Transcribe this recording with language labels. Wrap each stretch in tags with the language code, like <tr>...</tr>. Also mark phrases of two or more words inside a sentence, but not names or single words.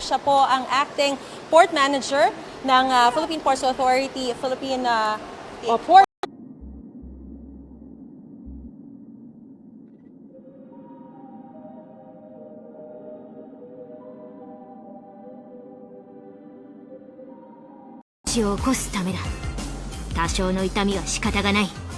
<tl>Siya po ang</tl> <en>acting port manager</en> <tl>ng Philippine Ports Authority, Philippine Port.</tl> <ja>死を起こすためだ。多少の痛みは仕方がない。</ja>